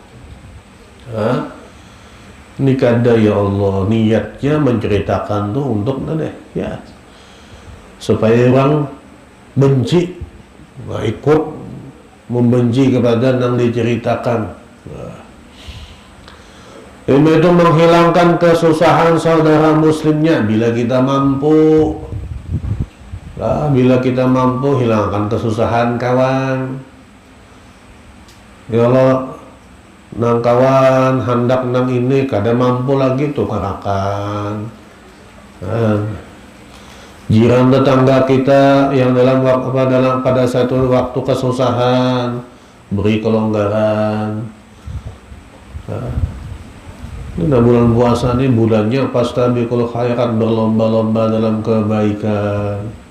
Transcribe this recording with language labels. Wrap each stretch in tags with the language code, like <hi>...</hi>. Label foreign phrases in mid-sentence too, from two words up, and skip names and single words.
<bjn>Ini kada</bjn> <ar>يا الله,</ar> <bjn>niatnya menceritakan tuh untuk ya supaya orang benci, ikut membenci kepada yang diceritakan. Ilmu itu menghilangkan kesusahan saudara muslimnya bila kita mampu. Bila kita mampu hilangkan kesusahan kawan.</bjn> <ar>يا الله,</ar> <bjn>nang kawan hendak nang ini kada mampu lagi tukarakan. Jiran tetangga kita yang pada satu waktu kesusahan beri kelonggaran. Ini bulan puasa ini bulannya</bjn> <ar>فاستبقوا الخيرات,</ar> <bjn>berlomba-lomba dalam kebaikan.</bjn>